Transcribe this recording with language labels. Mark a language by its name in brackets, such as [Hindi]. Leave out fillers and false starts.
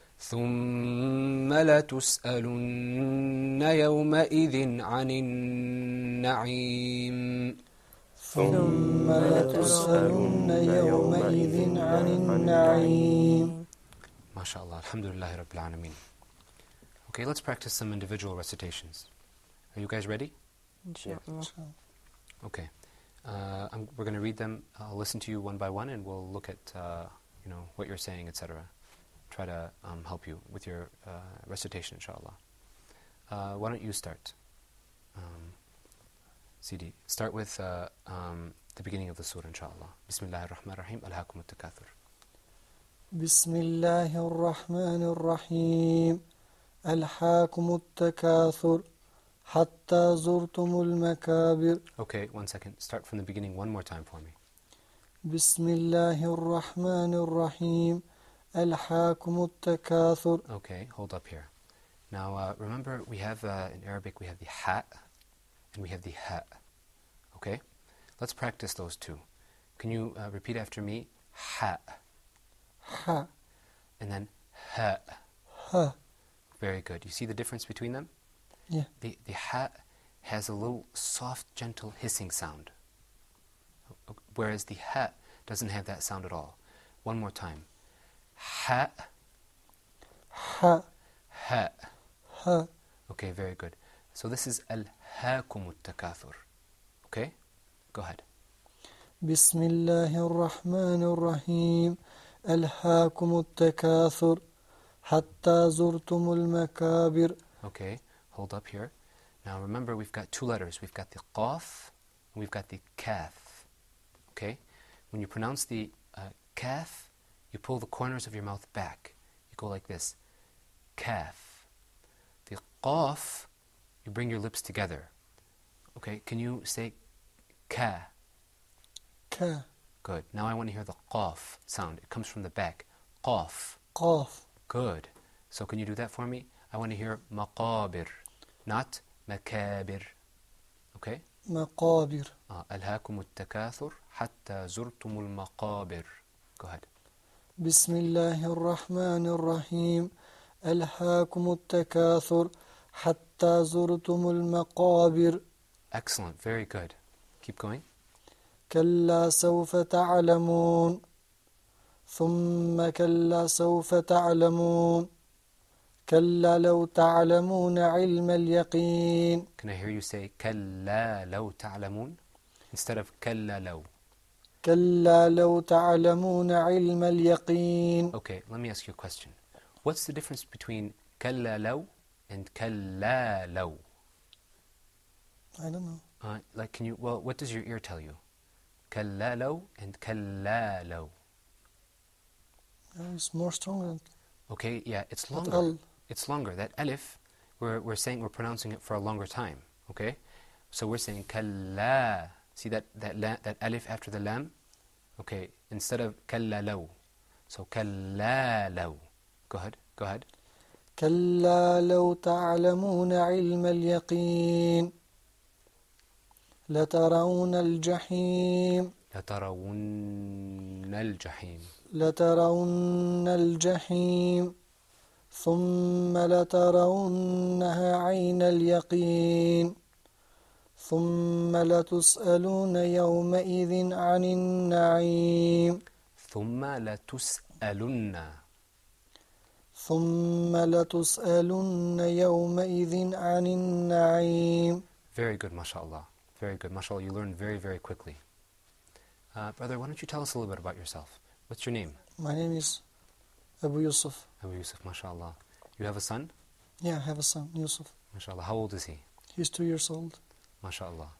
[Arabic] ثم لتسألن يومئذ عن النعيم ثم لتسألن يومئذ عن النعيم ما شاء الله الحمد لله رب العالمين. [English] Okay, let's practice some individual recitations. Are you guys ready? Inshallah. Okay. We're going to read them. I'll listen to you one by one, and we'll look at what you're saying, etc. Try to help you with your recitation, inshallah. Why don't you start? CD. Start with the beginning of the surah, inshallah. [Arabic] Bismillahir Rahmanir Rahim. Alhaakum at-takathur. بسم الله الرحمن الرحيم ألهاكم التكاثر حتى زرتم المكابر. [English] Okay, 1 second. Start from the beginning one more time for me. [Arabic] بسم الله الرحمن الرحيم ألهاكم التكاثر. [English] Okay, hold up here. Now, remember, we have, in Arabic, we have the ha and we have the ha. Okay? Let's practice those two. Can you repeat after me? Ha. Ha. And then ha. Ha. Very good. You see the difference between them? Yeah. The ha has a little soft, gentle hissing sound. Whereas the ha doesn't have that sound at all. One more time. Ha. Ha. Ha. Ha. Okay, very good. So this is [Arabic] ألهاكم التكاثر. [English] Okay? Go ahead. [Arabic] بسم الله الرحمن الرحيم ألهاكم التكاثر حتى زرتم المكابر. [English] Okay, hold up here. Now remember, we've got two letters. We've got the qaf and we've got the kaf. Okay? When you pronounce the kaf, you pull the corners of your mouth back. You go like this. Kaf. The qaf, you bring your lips together. Okay, can you say ka? Ka. Good. Now I want to hear the qaf sound. It comes from the back. Qaf. [Arabic] قاف. [English] Good. So can you do that for me? I want to hear maqabir, not makabir. Okay? [Arabic] مقابر. ألهاكم التكاثر حتى زرتم المقابر. [English] Go ahead. [Arabic] بسم الله الرحمن الرحيم ألهاكم التكاثر حتى زرتم المقابر. [English] Excellent. Very good. Keep going. [Arabic] كلا سوف تعلمون ثم كلا سوف تعلمون كلا لو تعلمون علم اليقين. [English] Can I hear you say [Arabic] كلا لو تعلمون [English] instead of كلا لو? [Arabic] كلا لو تعلمون علم اليقين. [English] Okay, let me ask you a question. What's the difference between [Arabic] كلا لو [English] and كلا لو? I don't know. Like, can you? Well, what does your ear tell you? [Arabic] كلا لو and كلا لو. [English] It's more stronger. Okay, yeah, it's But longer. It's longer. That alif, we're saying we're pronouncing it for a longer time. Okay, so we're saying كلا. See that alif after the lam? Okay, instead of كلا لو. So [Arabic] كلا لو. [English] Go ahead. [Arabic] كلا لو تعلمون علم اليقين لترون الجحيم. لترون الجحيم. لترون الجحيم ثم لترونها عين اليقين ثم لتسألون يومئذ عن النعيم. ثم لتسألن. ثم لتسألن يومئذ عن النعيم. [English] Very good, mashallah. Very good, mashallah. You learn very, very quickly. Brother, why don't you tell us a little bit about yourself? What's your name? My name is Abu Yusuf. Abu Yusuf, mashallah. You have a son? Yeah, I have a son, Yusuf. Mashallah. How old is he? He's 2 years old. Mashallah.